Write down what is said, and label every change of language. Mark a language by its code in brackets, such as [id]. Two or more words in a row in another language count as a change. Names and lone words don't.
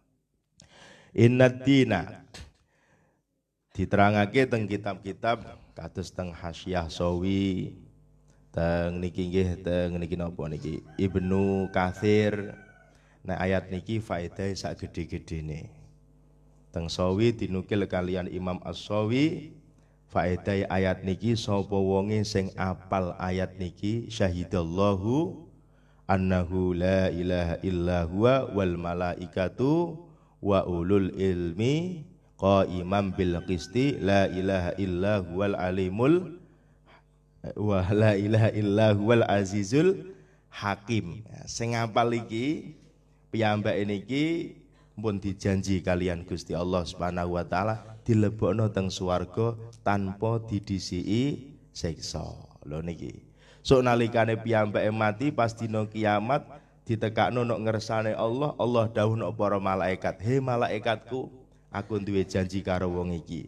[ar] إن الدين [jv] diterangake teng kitab-kitab kados teng Hasyiah Sawi, teng niki nggih teng niki napa niki Ibnu Katsir. Nah ayat niki faedahe sak gede-gedene. Teng Sawi dinukil kalian Imam As-Sawi. Faedah ayat niki sapa wonge sing apal ayat niki [ar] شهد الله أنه لا إله إلا هو والملائكة وأولو العلم قائما بالقسط لا إله إلا هو العليم ولا إله إلا هو العزيز الحكيم. [jv] Sing apal iki piyambake niki pun dijanji kalian Gusti Allah [ar] سبحانه وتعالى [jv] dilebokno teng swarga tanpa didisiki siksa. Lho niki. Sok nalikane piyambake mati pas dina kiamat ditekakno nok ngersane Allah, Allah dawuh nok para malaikat, "He malaikatku, aku duwe janji karo wong iki.